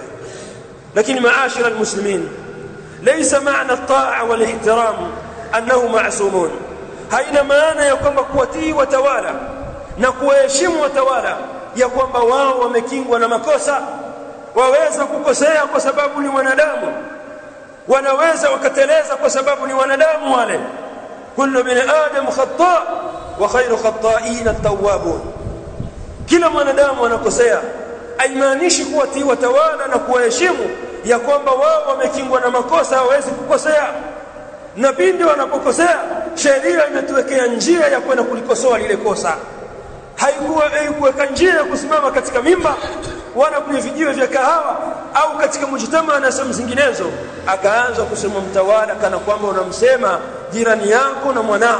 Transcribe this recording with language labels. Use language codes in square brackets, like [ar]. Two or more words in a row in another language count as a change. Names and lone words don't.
[sw] Lakini [ar] معاشر المسلمين، ليس معنى الطاعة والاحترام أنه معصوم. [sw] Haina maana ya kwamba kuwatii watawala na kuheshimu watawala ya kwamba wao wamekingwa na makosa. Waweza kukosea kwa sababu ni wanadamu, wanaweza wakateleza kwa sababu ni wanadamu wale. [ar] كل ابن آدم خطاء وخير الخطائين التوابون, [sw] kila mwanadamu anakosea. Haimaanishi kuwatii watawala na kuwaheshimu ya kwamba wao wamekingwa na makosa, hawezi kukosea. Na pindi wanapokosea, sheria imetuwekea njia ya kwenda kulikosoa lile kosa. Haikuweka njia ya kusimama katika mimba wala kwenye vijiwe vya kahawa au katika mujtama na sehemu zinginezo akaanza kusema mtawala kana kwamba unamsema jirani yako na mwanao.